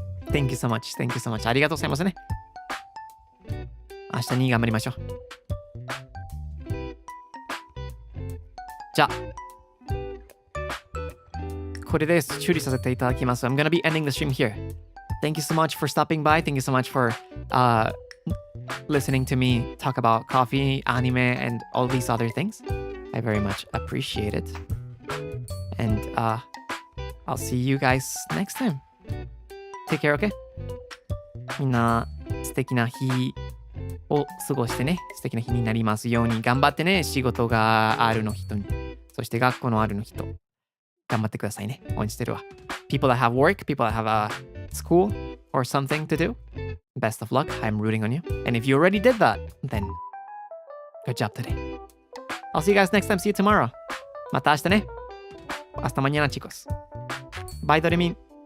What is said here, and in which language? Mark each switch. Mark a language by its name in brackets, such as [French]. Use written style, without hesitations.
[English] Thank you so much. Thank you so much. [Japanese] ありがとうございますね。明日に頑張りましょう。じゃあ、これで処理させていただきます。 [English] I'm gonna be ending the stream here. Thank you so much for stopping by. Thank you so much for listening to me talk about coffee, anime, and all these other things. I very much appreciate it. And I'll see you guys next time. Take care, okay? [Japanese] みんな素敵な日を過ごしてね、素敵な日になりますように頑張ってね。仕事があるの人に、そして学校のあるの人、頑張ってくださいね。応援してるわ。 [English] People that have work, people that have a school or something to do, best of luck. I'm rooting on you. And if you already did that, then good job today. I'll see you guys next time. See you tomorrow. [Japanese] また明日ね。 [Spanish] Hasta mañana, chicos. [English] Bye, Doremin.